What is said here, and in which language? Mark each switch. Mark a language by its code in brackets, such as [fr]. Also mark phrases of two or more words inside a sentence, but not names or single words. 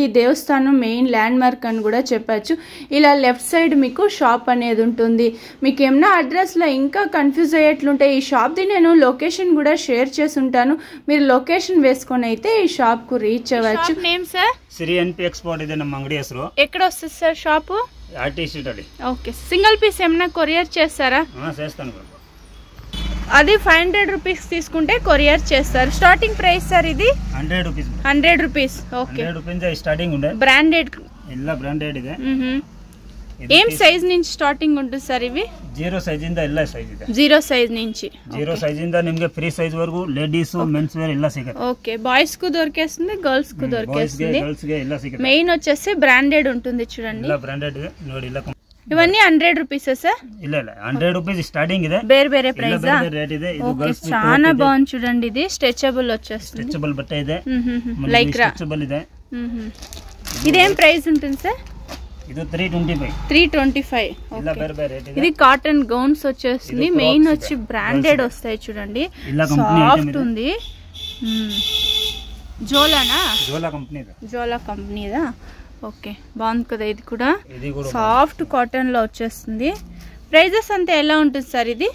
[te] ఈ దేవస్థానం [en] main land mark [te] అని కూడా చెప్పచ్చు. ఇలా [en] left side [te] మీకు షాప్ అనేది ఉంటుంది. మీకు ఏమన్నా అడ్రస్లో ఇంకా కన్ఫ్యూజ్ అయ్యేట్లుంటే ఈ షాప్ది నేను లొకేషన్ కూడా షేర్ చేసి ఉంటాను. మీరు లొకేషన్ వేసుకొని అయితే ఈ షాప్ కు రీచ్ అవ్వచ్చు. [en] Name sir [kn] శ్రీ ఎన్పి ఎక్స్పోర్ట్ ಇದೆ ನಮ್ಮ ಅಂಗಡಿ ಹೆಸರು. [te] ఎక్కడ వస్తుంది సార్ షాపు? ఆర్టీ స్ట్రీట్ అది. ఓకే, [en] single piece [te] ఏమైనా కొరియర్ చేస్తారా? చేస్తాను. అది 500 రూపీస్ తీసుకుంటే కొరియర్ చేస్తారు. [en] starting price sir ఇది [te] 100 రూపీస్. 100 రూపీస్. ఓకే, 100 రూపీస్ స్టార్టింగ్ ఉండే. బ్రాండెడ్ [kn] ಎಲ್ಲ ಬ್ರಾಂಡೆಡ್ ಇದೆ. [te] ఏం సైజ్ నుంచి స్టార్టింగ్ ఉంటుంది సార్ ఇవి? [kn] 0 ಸೈಜ್ ಇಂದ ಎಲ್ಲ ಸೈಜ್ ಇದೆ. [te] 0 సైజ్ నుంచి [kn] 0 ಸೈಜ್ ಇಂದ ನಿಮಗೆ [en] free size [kn] ವರೆಗೂ [en] ladies mens wear [kn] ಎಲ್ಲ ಸಿಗುತ್ತೆ. [te] ఓకే, బాయ్స్ కు దొరికేస్తుంది, గర్ల్స్ కు దొరికేస్తుంది. [kn] గర్ల్స్ ಗೆ ಎಲ್ಲ ಸಿಗುತ್ತೆ. [te] మెయిన్ వచ్చేసి బ్రాండెడ్ ఉంటుంది చూడండి. [kn] ಎಲ್ಲ బ్రాండెడ్ ಇದೆ ನೋಡಿ. ಇಲ್ಲ [te] ఇవన్నీ 100 రూపీస్ సార్? [kn] ಇಲ್ಲ [en] 100 rupees starting [kn] ಇದೆ. ಬೇರೆ ಬೇರೆ ಪ್ರೈಸ್ రేట్ ಇದೆ. ಇದು ಗರ್ಲ್ಸ್ [te] చాలా బాగుంది చూడండి. ఇది స్ట్రెచబుల్ వచ్చేస్తుంది. [kn] ಸ್ಟ್ರೆಚಬಲ್ ಬಟ್ಟ ಇದೆ. లైక్రా స్ట్రెచబుల్ ಇದೆ. [te] ఇదేం ప్రైస్ ఉంటుంది సార్? ఇది 325. 325. [kn] ఇలా ಬೇರೆ ಬೇರೆ ರೇಟ್ ಇದೆ. [te] ఇది [en] cotton gowns [te] వచ్చేస్తుంది. మెయిన్ వచ్చి బ్రాండెడ్ వస్తాయి చూడండి. సాఫ్ట్ ఉంది. జోలానా? జోలా కంపెనీ ఇది. జోలా కంపెనీదా? ఓకే, బాగుంది కదా. ఇది కూడా [en] soft cotton [te] లో వచ్చేస్తుంది. ప్రైజెస్ అంతా ఎలా ఉంటుంది సార్ ఇది?